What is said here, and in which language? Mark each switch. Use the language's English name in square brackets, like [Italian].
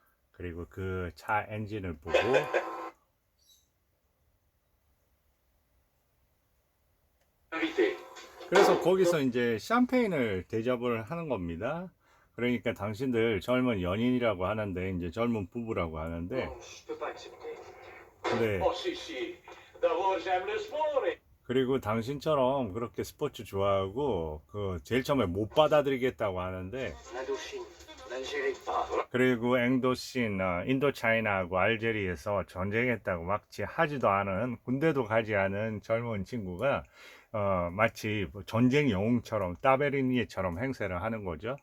[Korean] 그리고 그 차 엔진을 보고 그래서 거기서 이제 샴페인을 대접을 하는 겁니다. 그러니까 당신들 젊은 연인이라고 하는데 이제 젊은 부부라고 하는데 [French] Je peux pas accepter. [Korean] 근데 [French] Oh si si, d'abord j'aime le sport. [Korean] 그리고 당신처럼 그렇게 스포츠 좋아하고 그 제일 처음에 못 받아들이겠다고 하는데 [French] L'Indochine, l'Algérie. [Korean] 그리고 앵도신, 인도차이나하고 알제리에서 전쟁했다고 마치 하지도 않은 군대도 가지 않은 젊은 친구가 마치 뭐 전쟁 영웅처럼 따베리니에처럼 행세를 하는 거죠.